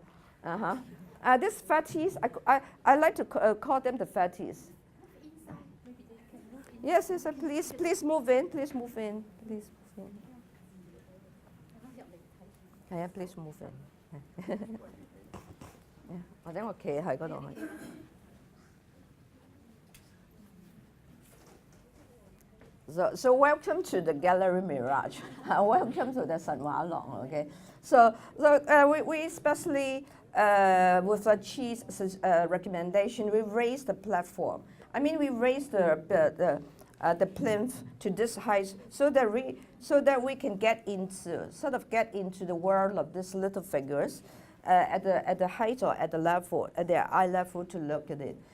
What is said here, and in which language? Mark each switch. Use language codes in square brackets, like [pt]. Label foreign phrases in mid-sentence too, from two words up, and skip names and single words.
[en] This fatties, I like to call them the fatties. Yes, please move in. Please move in. Yeah, please move in. Yeah, [yue] 或者我企喺嗰度。 [en] So welcome to the Gallery Mirage. Welcome to the San Hua Long. Okay. So we especially with the Chi's recommendation, we raised the platform. I mean, we raised the plinth to this height so that we can get into the world of these little figures at the height or at the level, at their eye level, to look at it.